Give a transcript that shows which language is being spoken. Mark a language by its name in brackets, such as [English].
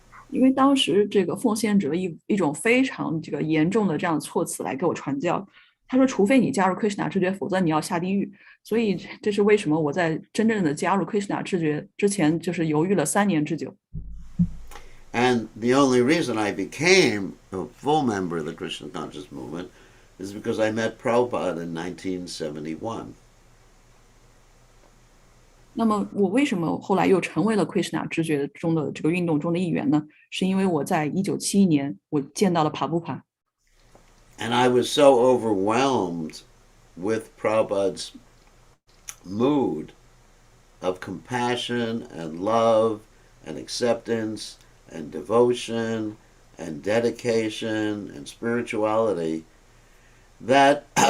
[Chinese] 因为当时这个奉献者一种非常这个严重的这样措辞来给我传教，他说，除非你加入 Krishna 知觉，否则你要下地狱。所以这是为什么我在真正的加入 Krishna 知觉之前，就是犹豫了3年之久。 [English] And the only reason I became a full member of the Krishna conscious movement is because I met Prabhupada in 1971. [Chinese] 那么我为什么后来又成为了 Krishna 知觉中的这个运动中的一员呢？是因为我在1971年我见到了帕布帕。 [English] And I was so overwhelmed with Prabhupada's mood of compassion and love and acceptance and devotion and dedication and spirituality that